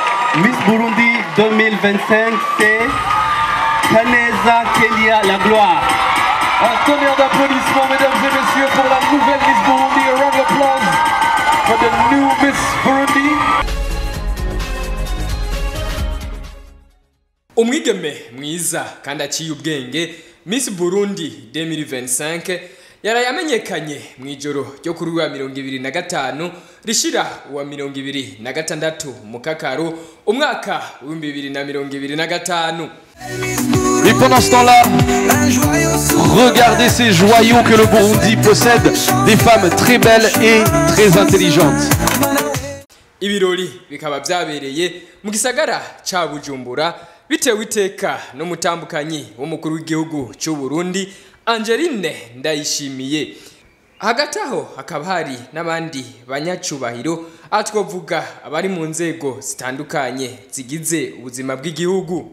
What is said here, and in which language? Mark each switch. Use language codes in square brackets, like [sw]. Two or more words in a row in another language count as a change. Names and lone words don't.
[fr] Miss Burundi 2025, c'est Kaneza Kelia La Gloire. Un tonnerre d'applaudissements, mesdames et messieurs, pour la nouvelle Miss Burundi. [en] A round of applause for the new Miss Burundi. [rn] Umwigeme mwiza kandi aciye ubwenge Miss Burundi 2025 yarayamenyekanye mu ijoro ryo kuri wa 2025 rishira wa 2026 mu Kakaro umwaka wa 2025. [fr] Et pendant ce temps-là, regardez ces joyaux que le Burundi possède, des femmes très belles et très intelligentes. [rn] Ibirori bikaba byabereye mu gisagara ca Bujumbura bitewe iteka no mutambukanyi w'umukuru w'igihugu cy'u Burundi Angeline Ndayishimiye. Hagati aho hakaba hari n'abandi banyacubahiro atwovuga abari mu nzego zitandukanye zigize ubuzima bw'igihugu.